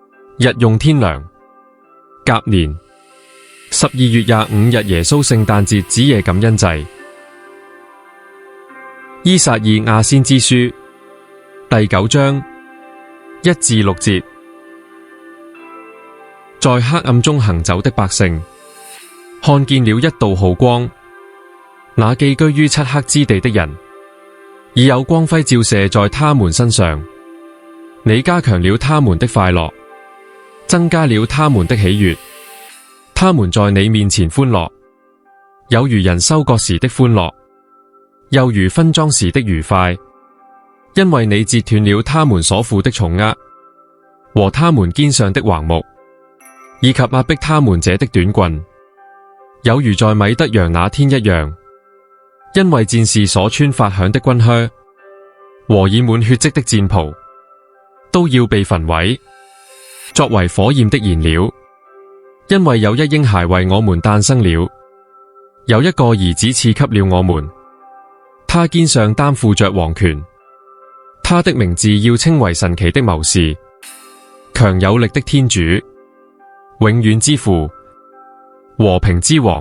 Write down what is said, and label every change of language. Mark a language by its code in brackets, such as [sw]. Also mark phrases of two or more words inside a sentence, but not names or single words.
[zh] 日用天糧，甲年12月25日耶穌聖誕節子夜感恩祭。依撒意亞先知書第9章1至6 節。在黑暗中行走的百姓，看見了一道浩光，那寄居於漆黑之地的人，已有光輝照射在他們身上。你加強了他們的快樂，增加了他們的喜悅。他們在你面前歡樂，有如人收割時的歡樂，又如分裝時的愉快，因為你截斷了他們所負的重軛，和他們肩上的橫木，以及壓迫他們者的短棍，有如在米德揚那天一樣。因為戰士所穿發響的軍靴和染滿血跡的戰袍，都要被焚毀，作為火焰的燃料。因為有一嬰孩為我們誕生了，有一個兒子賜給了我們，他肩上擔負着王權，他的名字要稱為神奇的謀士，強有力的天主，永遠之父，和平之王。